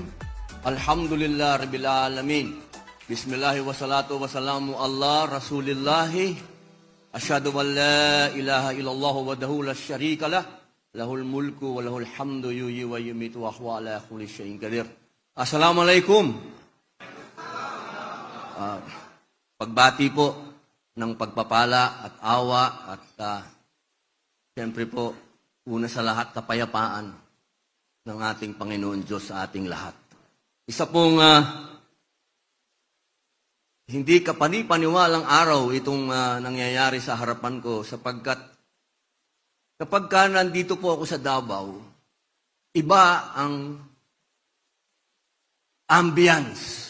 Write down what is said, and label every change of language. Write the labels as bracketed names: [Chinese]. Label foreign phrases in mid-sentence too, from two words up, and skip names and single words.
[Arabic] الحمد لله رب العالمين بسم الله والصلاة والسلام على رسول الله. أشهد أن لا إله إلا الله وحده لا شريك له. له الملك وله الحمد يحيي ويميت وهو على كل شيء قدير. السلام عليكم. [Filipino] Pagbati po ng pagpapala at awa at siyempre po, una sa lahat, kapayapaan ng ating Panginoon Diyos sa ating lahat. Isa pong hindi kapani-paniwalang araw itong nangyayari sa harapan ko sapagkat kapag nandito po ako sa Davao, iba ang ambience.